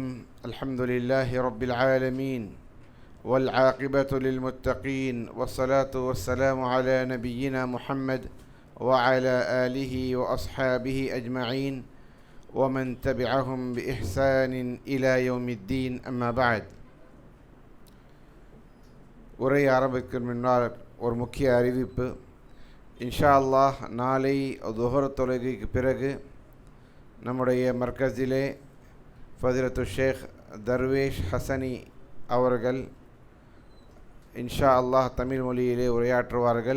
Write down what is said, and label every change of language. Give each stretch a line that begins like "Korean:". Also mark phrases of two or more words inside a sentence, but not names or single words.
Arabic: الحمد لله رب العالمين والعاقبة للمتقين والصلاة والسلام على نبينا محمد وعلى آله وأصحابه أجمعين ومن تبعهم بإحسان إلى يوم الدين. أما بعد.
Tamil: உரை ஆரம்பிக்கும் முன்னால் ஒரு முக்கிய அறிவிப்பு.
Arabic: إن شاء الله
Tamil: நாளை துஹர் தொழுகைக்கு பிறகு நம்முடைய மர்கஸிலே ஃபதிலத்து ஷேக் தர்வேஷ் ஹசனி அவர்கள்
Arabic: إن شاء الله
Tamil: தமிழ் மொழியிலே உரையாற்றுவார்கள்.